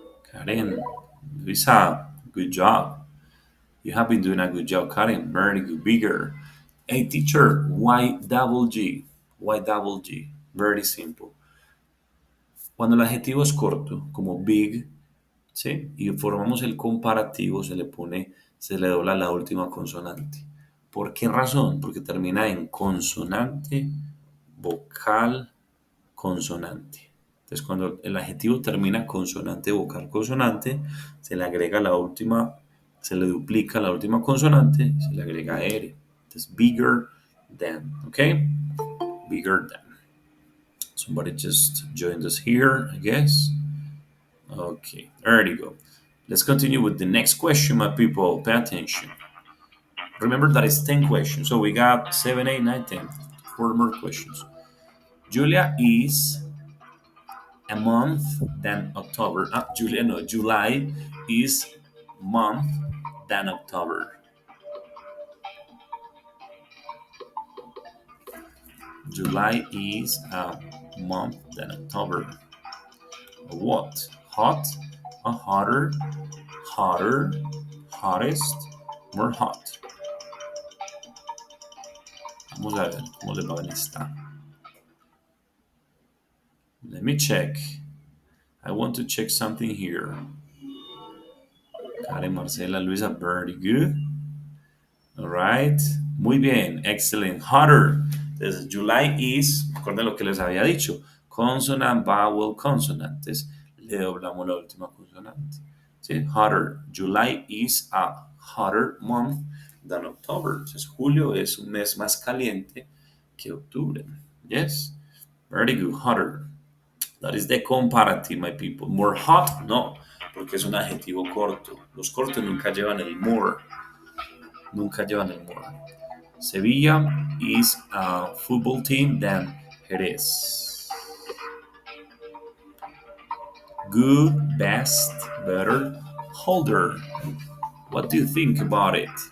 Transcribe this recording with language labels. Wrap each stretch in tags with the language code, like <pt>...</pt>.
<en>Karen, Luisa, good job. You have been doing a good job, Karen. Very good, bigger. Hey, teacher, why double G? Why double G? Very simple.</en> <es>Cuando el adjetivo es corto, como big, ¿sí? Y formamos el comparativo, se le pone se le dobla la última consonante. ¿Por qué razón? Porque termina en consonante, vocal, consonante. Entonces, cuando el adjetivo termina consonante, vocal, consonante, se le agrega la última, se le duplica la última consonante, se le agrega R. Entonces,</es> <en>bigger than, ¿ok? Bigger than. Somebody just joined us here, I guess. Okay, there you go. Let's continue with the next question, my people. Pay attention. Remember that it's 10 questions. So we got 7, 8, 9, 10. 4 more questions. Julia is a month than October. Julia, no, July is month than October. July is a month than October. What? Hot, hotter, hotter, hottest, more hot.</en> <es>Vamos a ver cómo le va en esta.</es> <en>Let me check. I want to check something here. Karen, Marcela, Luisa, very good. All right.</en> <es>Muy bien.</es> <en>Excellent. Hotter.</en> <es>Entonces,</es> <en>July is,</en> <es>recuerden lo que les había dicho.</es> <en>Consonant, vowel, consonant.</en> <es>Entonces, le doblamos la última consonante. ¿Sí? Hotter.</es> <en>July is a hotter month than October.</en> <es>Entonces, julio es un mes más caliente que octubre.</es> <en>Yes? Very good. Hotter. That is the comparative, my people. More hot,</en> <es>no, porque es un adjetivo corto. Los cortos nunca llevan el more. Nunca llevan el more.</es> <en>Sevilla is a football team than Jerez. Good, best, better, holder. What do you think about it?</en>